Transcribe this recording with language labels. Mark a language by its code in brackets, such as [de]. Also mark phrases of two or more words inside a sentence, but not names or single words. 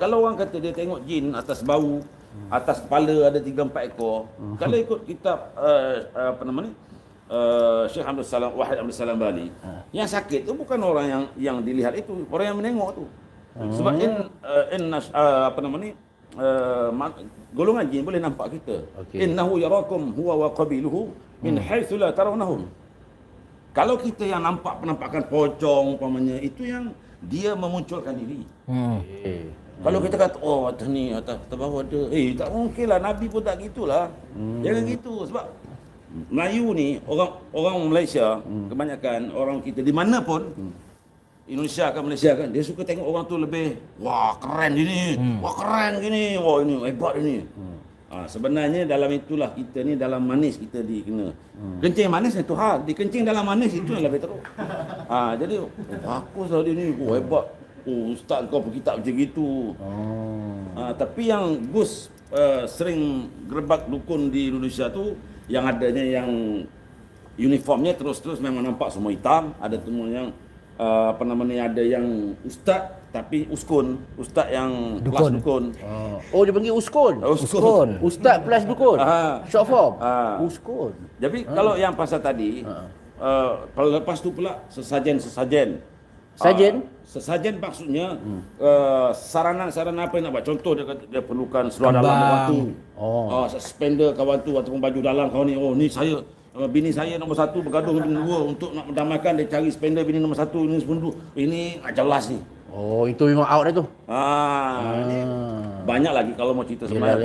[ms] Kalau orang kata dia tengok jin atas bau, atas kepala ada 3-4 ekor. Kalau ikut kitab Syekh Wahid Abdul Salam Bali, yang sakit tu bukan orang yang dilihat itu, orang yang menengok tu. Sebab golongan jin boleh nampak kita. [ar] إنه يراكم هو وقبيله من حيث لا ترونهم. [ms] Kalau kita yang nampak penampakan pocong umpamanya, itu yang dia memunculkan diri. Kalau kita kata atas ni atas bawah ada, tak mungkin lah, Nabi pun tak gitulah. Jangan gitu. Sebab Melayu ni, orang Malaysia, kebanyakan orang kita di mana pun, Indonesia kan Malaysia kan, dia suka tengok orang tu lebih, wah keren gini, wah keren gini, wah ini hebat ini. Sebenarnya dalam itulah kita ni, dalam manis kita dikena. Kencing manis itu hal, dikencing dalam manis itu yang lebih teruk. Jadi baguslah dia ni, hebat. Ustaz kau pergi tak macam gitu. Tapi yang Gus sering gerebak dukun di Indonesia tu, yang adanya yang uniformnya terus-terus memang nampak semua hitam, ada semua yang ada yang ustaz tapi uskun, ustaz yang kelas dukun. Dia panggil uskun. Ustaz plus dukun. [en] Short form. [ms] Uskun. Jadi kalau yang pasal tadi, lepas tu pula sesajen. Sesajen maksudnya sarana-sarana apa yang nak buat. Contoh dia perlukan seluar dalam kawan tu. Suspender kawan tu ataupun baju dalam kawan ni. Ni saya, bini saya nombor 1 bergaduh dengan bini 2 untuk nak mendamaikan, dia cari spender bini nombor 1 ini sepuluh. Ini jelas ni. Itu memang out dah tu. Banyak lagi kalau mau cerita sebenarnya.